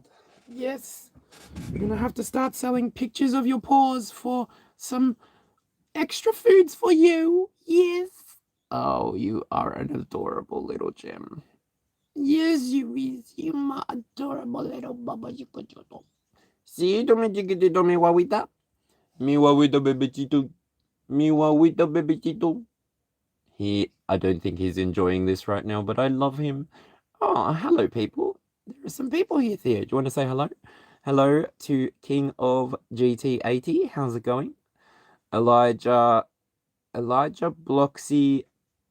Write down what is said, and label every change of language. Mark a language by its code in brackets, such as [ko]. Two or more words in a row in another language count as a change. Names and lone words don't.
[en] Yes. We're going to have to start selling pictures of your paws for some extra foods for you. Yes. Oh, you are an adorable little gem. Yes, you is. You my adorable little baba chiquitito. [es] See, tome chiquitito, mi guaguita. Mi guaguito bebecito. Mi guaguito bebecito. [en] I don't think he's enjoying this right now, but I love him. Oh, hello, people. There are some people here, Theo. Do you want to say hello? Hello to King of GT80. How's it going? Elijah Bloxy plays Roblox.